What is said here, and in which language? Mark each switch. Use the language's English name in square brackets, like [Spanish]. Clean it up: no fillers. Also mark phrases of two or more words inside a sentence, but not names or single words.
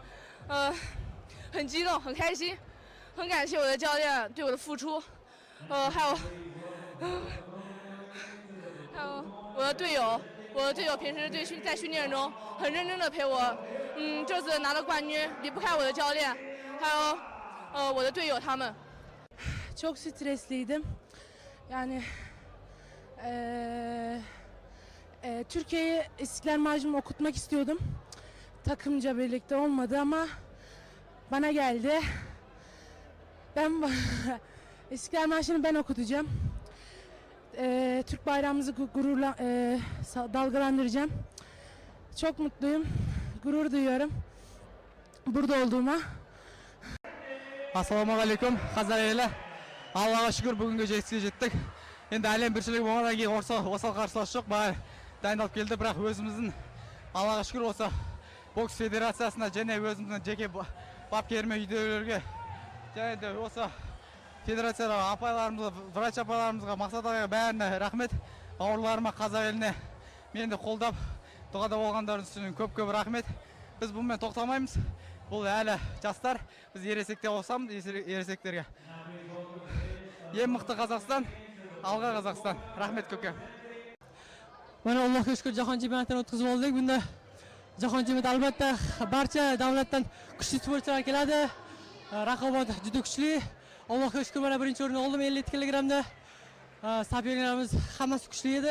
[Chinese] 很激动，很开心，很感谢我的教练对我的付出，还有我的队友平时在训练中很认真的陪我，这次拿了冠军离不开我的教练，还有我的队友他们。 [Turkish] Çok stresliydim. Yani Türkiye'ye İstiklal Marşı'nı okutmak istiyordum. Takımca birlikte olmadı ama bana geldi. Ben İstiklal Marşı'nı ben okutacağım. Türk bayrağımızı gururla dalgalandıracağım. Çok mutluyum. Gurur duyuyorum burada olduğuma. [Kazakh] Assalamualaikum, қазақ елі. Аллаға шүкір бүгінгі жетістікке жеттік. Енді әлем біріншілігі болғаннан кейін осал қарсылас жоқ. Бәрі дайындалып келді, бірақ өзіміздің Аллаға шүкір осы бокс федерациясына және өзіміздің жеке бапкеріме, үйдегілерге және де осы федерациядағы апайларымызға, врач апайларымызға, Мақсат ағайға бәріне рахмет. Бауырларыма, қазақ еліне мені қолдап, дұғада болғандарыңыз үшін көп рахмет. Біз бұнымен тоқтамаймыз. Бұл әлі жастар, біз ересекте қосамыз, ересектерге. Ең мықты Қазақстан, алға Қазақстан. Рахмет көпке. [Uzbek] Mana Allohga shukr jahon chempionatini o'tkazib oldik. Bunda jahon chempionati albatta barcha davlatdan kuchli sportchilar keladi. Raqobat juda kuchli. Allohga shukr mana birinchi o'rinni oldim 57 kg. Soperniklarimiz hammasi kuchli edi.